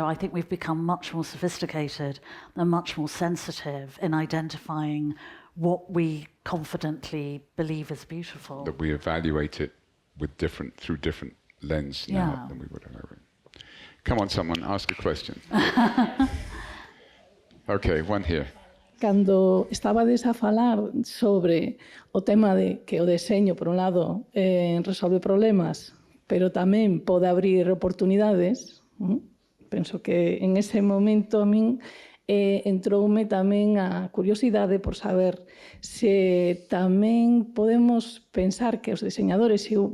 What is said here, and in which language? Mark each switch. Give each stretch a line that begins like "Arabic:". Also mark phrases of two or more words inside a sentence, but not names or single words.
English: I think we've become much more sophisticated and much more sensitive in identifying what we confidently believe is beautiful. That we evaluate it through different lens now than we would have ever. Come on, someone, ask a question. Okay, one here.
Galician: Cando estabades a falar sobre o tema de que o deseño, por un lado, resolve problemas, pero tamén pode abrir oportunidades, penso que en ese momento a min entroume tamén a curiosidade por saber se tamén podemos pensar que os diseñadores, eu,